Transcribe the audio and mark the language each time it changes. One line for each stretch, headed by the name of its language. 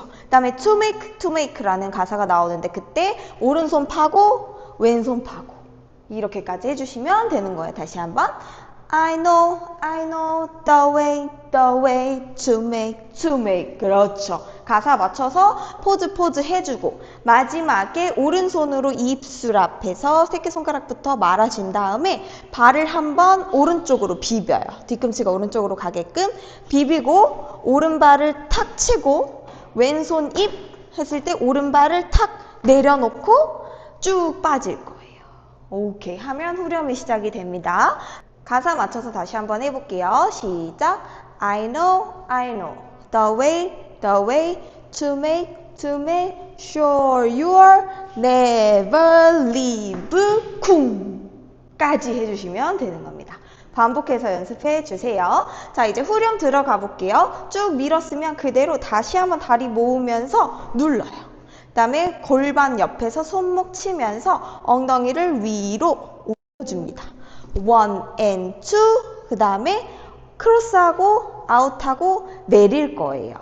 Korean: 그 다음에 to make라는 가사가 나오는데 그때 오른손 파고 왼손 파고 이렇게까지 해주시면 되는 거예요. 다시 한번
English: I know the way to make
Korean: 그렇죠. 가사 맞춰서 포즈 해주고 마지막에 오른손으로 입술 앞에서 새끼손가락부터 말아준 다음에 발을 한번 오른쪽으로 비벼요. 뒤꿈치가 오른쪽으로 가게끔 비비고 오른발을 탁 치고 왼손 입 했을 때 오른발을 탁 내려놓고 쭉 빠질 거예요. 오케이 하면 후렴이 시작이 됩니다. 가사 맞춰서 다시 한번 해볼게요. 시작.
English: I know the way to make sure you're never leave
Korean: 쿵 까지 해주시면 되는 겁니다. 반복해서 연습해 주세요. 자, 이제 후렴 들어가 볼게요. 쭉 밀었으면 그대로 다시 한번 다리 모으면서 눌러요. 그 다음에 골반 옆에서 손목 치면서 엉덩이를 위로 올려줍니다. 1 and 2 그 다음에 크로스하고 아웃하고 내릴 거예요.